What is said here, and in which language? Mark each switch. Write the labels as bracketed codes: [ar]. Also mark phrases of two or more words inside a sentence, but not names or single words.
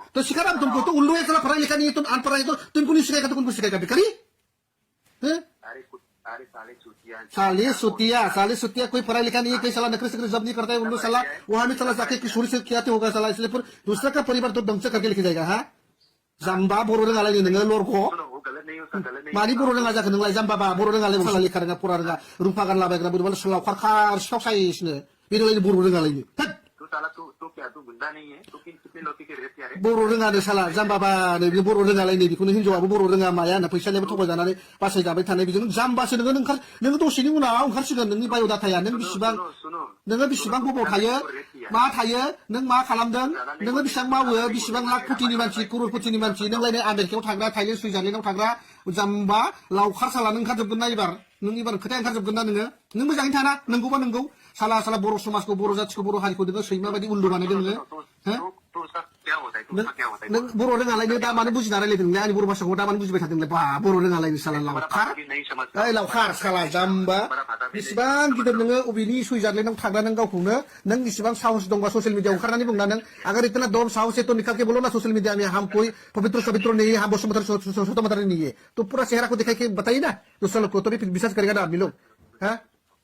[hi] तो सिखा रहा हूं तुमको, तो उल्लू है साला, पढ़ा लिखा नहीं है, तुम अनपढ़ है, तो तुमको नहीं सिखाएगा तो कौन को सिखाएगा? भिखारी अरे साले चूतिया साले सुतिया कोई पढ़ा लिखा नहीं है, कोई साला नखरे सकरे जब नहीं करता है उल्लू साला। वहां में साला जाके किशोरी से क्या होगा साला, इसलिए फिर दूसरा का परिवार तो ध्वंस करके लेके जाएगा। [brx] हाँ जाम्बा बर' रोङालाय नोङो लरखौ [hi] वो गलत नहीं उसका गलत नहीं [brx] मानि बर' रोङा जाखो नोंलाय जाम्बाबा? बर' रोङालाय साला लेखा रोङा फरा रोङा रुफा गानलाबायग्रा बोरैबा लावखार खार सिखाव साइसनो बेनोलाय बर' रोङालायनो। [hi] तू साला तू क्या तू गुंडा नहीं है तू कितने लोग के रेप यार [brx] बर' रोङानो साला जाम्बाबानो, बे बर' रोङालायनो बेखौनो हिनजावाबो बर' रोङा माया होनना फैसानियाबो थगायजानानै बासायजाबाय थानाय बेजों जाम्बासो नोङो दसेनि उनाव ओंखारसिगोन नोंनि बाय'डाटाया। नों बेसेबां गोबाव थायो, मा थायो, नों मा खालामदों, नोङो बेसेबां मावो, बेसेबां लाख कोटिनि मानसि, करोड़ कोटिनि मानसि, नोंलायनो आमेरिकायाव थाग्रा, थाइलेण्ड सुइजारलेण्डआव थाग्रा जाम्बा लावखार साला नों ओंखारजोबगोन ना एबार? नों एबार खोथाया ओंखारजोबगोन ना नोङो? नों मोजाङै थाना, नंगौबा नंगौ साला बर' समाजखौ, बर' जाथिखौ, बर' हारिखौ नोङो सैमा बायदि उल्लु बानायदों नोङो। [hi] तो उसका क्या होता है उसका क्या होता है [brx] नों बर' रोङालायनो दा मानो बुजिना रायलायदों नोंलाय? आंनि बर' भाषाखौ दा मानो बुजिबाय थादों नोंलाय? बा बर' रोङालायनो साला लावखार, [hi] नहीं समझता [brx] ओइ लावखार साला जाम्बा। बेसेबां गिदिर नोङो अबेनि सुइजारलेण्डआव थाग्रा नों गावखौनो, नों बेसेबां साहस दंबा ससियेल मिडियाआव ओंखारनानै बुंना नों [hi] अगर इतना दम साहस है तो निकल के बोलो ना सोशल मीडिया में हम कोई पवित्र सवित्र नहीं है, हम वसुमधर नहीं है, तो पूरा चेहरा को दिखा के बताइए ना दूसरा लोग को, तो भी विश्वास करेगा ना आदमी लोग। हाँ